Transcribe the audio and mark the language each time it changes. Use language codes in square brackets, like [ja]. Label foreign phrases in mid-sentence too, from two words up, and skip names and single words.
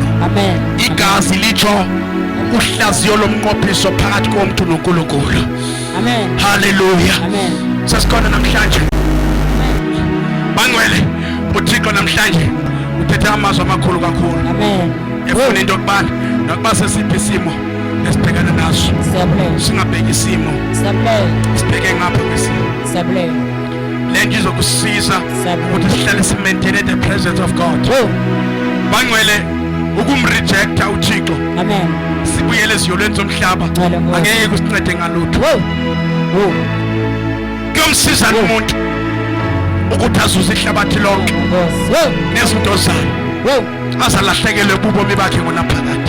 [xh] Igazi litsho uhlaziyo lomnqophiso phakathi komuntu noNkulunkulu. Hallelujah. Sasikhona namhlanje bangcwele, uThixo namhlanje uthethe amazwi amakhulu kakhulu. Efuna into yokubana nokuba sesiphi isimo esibhekana naso, singabheki isimo, sibheke ngapha kwesimo. [zu] Le nto izokusiza ukuthi sihlale simaintaine [en] the presence of God. [xh] Bangcwele, ukumrejecta uThixo, sibuyele eziyolweni zomhlaba, angeke kusincede ngalutho. [zu] Kuyomsiza umuntu ukuthi azuze ihlabathi lonke nezinto zayo, azalahlekelwe bubomi bakhe ngonaphakade.